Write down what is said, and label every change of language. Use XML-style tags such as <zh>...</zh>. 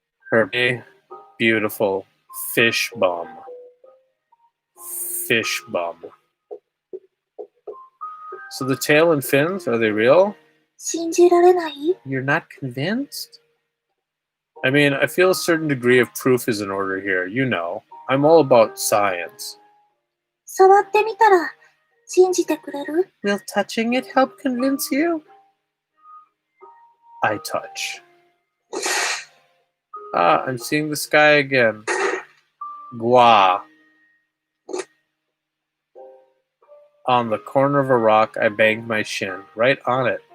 <en>Her big, beautiful fish bum. Fish bum. So the tail and fins, are they real?</en> <ja>信じられない？</ja> <en>You're not convinced? I mean, I feel a certain degree of proof is in order here. You know, I'm all about science.</en> <ja>触ってみたら信じてくれる？</ja> <en>Will touching it help convince you? I touch. Ah, I'm seeing the sky again. Gua. On the corner of a rock, I banged my shin. Right on it.</en>